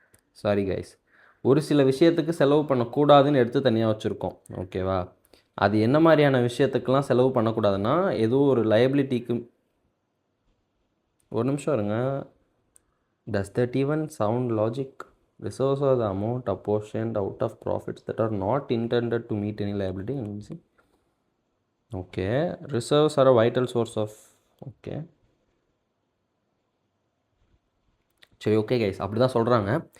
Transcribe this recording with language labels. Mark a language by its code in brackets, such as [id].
[ta] Sorry guys, ஒரு சில விஷயத்துக்கு செலவு பண்ணக்கூடாதுன்னு எடுத்து தனியாக வச்சுருக்கோம். ஓகேவா? அது என்ன மாதிரியான விஷயத்துக்கெலாம் செலவு பண்ணக்கூடாதுன்னா, ஏதோ ஒரு லைபிலிட்டிக்கு. ஒரு நிமிஷம் இருங்க. [en] Does that even sound logic? Reserves are the amount apportioned out of profits that are not intended to meet any liability. Okay, reserves are a vital source of. [ta] Okay, சரி, ஓகே கைஸ், அப்படி தான் சொல்கிறாங்க.